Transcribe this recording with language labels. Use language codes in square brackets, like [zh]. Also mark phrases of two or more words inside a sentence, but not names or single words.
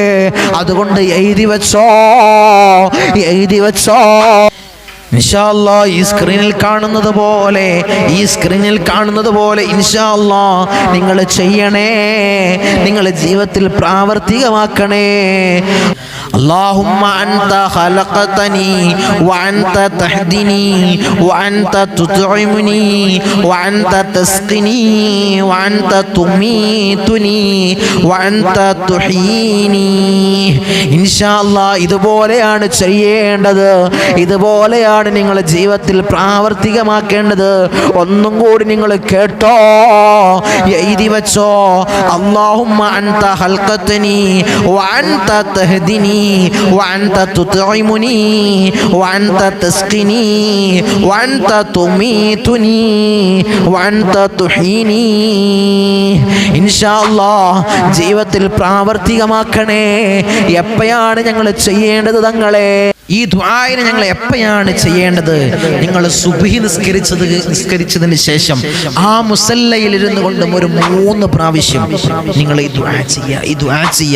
[ml] അതുകൊണ്ട് എഴുതി വെച്ചോ. [ar] إن شاء الله [ml] ഈ സ്ക്രീനിൽ കാണുന്നത് പോലെ [ar] إن شاء الله [ml] നിങ്ങൾ ചെയ്യണേ, നിങ്ങളുടെ ജീവിതത്തിൽ പ്രാവർത്തികമാക്കണേ. [ar] اللهم أنت خلقتني وأنت تهدني وأنت تطعمني وأنت تسقني وأنت تميتني وأنت تحييني. إن شاء الله [ml] ഇതുപോലെയാണ് ചെയ്യേണ്ടത്, ഇതുപോലെയാണ് നിങ്ങളുടെ ജീവിതത്തിൽ പ്രാവർത്തികമാക്കേണ്ടത്. ഒന്നും കൂടി നിങ്ങൾ കേട്ടോ, എഴുതി വെച്ചോ. [ar] اللهم أنت خلقتني وأنت تهديني وأنت تطعمني وأنت تسقني وأنت تميتني وأنت تحييني. إن شاء الله [ml] ജീവിതത്തിൽ പ്രാവർത്തികമാക്കണേ. എപ്പോഴാണ് ഞങ്ങൾ ചെയ്യേണ്ടത് തങ്ങളെ? ഈ ദുആയിനെ ഞങ്ങൾ എപ്പോഴാണ് ചെയ്യേണ്ടത്? നിങ്ങൾ സുബ്ഹി നിസ്കരിച്ചതിന് ശേഷം ആ മുസല്ലയിൽ ഇരുന്നു കൊണ്ടും ഒരു 3 പ്രാവശ്യം നിങ്ങൾ ഈ ദുആ ചെയ്യുക.